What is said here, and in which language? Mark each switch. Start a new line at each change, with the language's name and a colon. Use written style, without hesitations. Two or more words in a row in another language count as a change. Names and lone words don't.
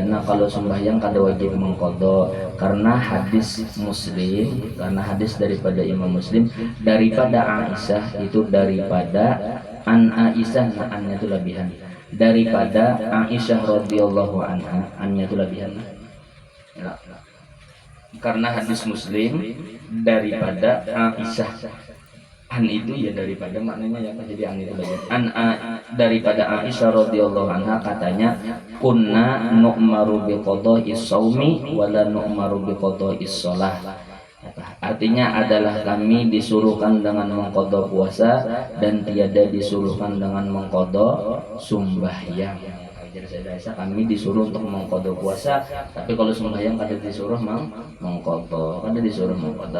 Banjar: Nah kalau sembahyang kada wajib mengqadha karena hadis Muslim, karena hadis daripada Imam Muslim daripada Aisyah itu daripada an Aisyah, nah annya itu lebihan daripada Aisyah
Arabic: رضي الله عنها,
Banjar: annya itu lebihan. Karena hadis Muslim daripada Aisyah, an itu ya daripada maknanya ya jadi an itu bagian daripada Aisyah
Arabic: رضي الله عنها
Banjar: katanya
Arabic: كنا نؤمر بقضاء الصوم ولا نؤمر بقضاء الصلاة.
Indonesian: Artinya adalah kami disuruhkan dengan mengqadha puasa dan tiada disuruhkan dengan mengqadha sembahyang.
Banjar: Jadi saya kami disuruh untuk mengqadha puasa, tapi kalau sembahyang kada disuruh mengqadha, kada disuruh mengqadha.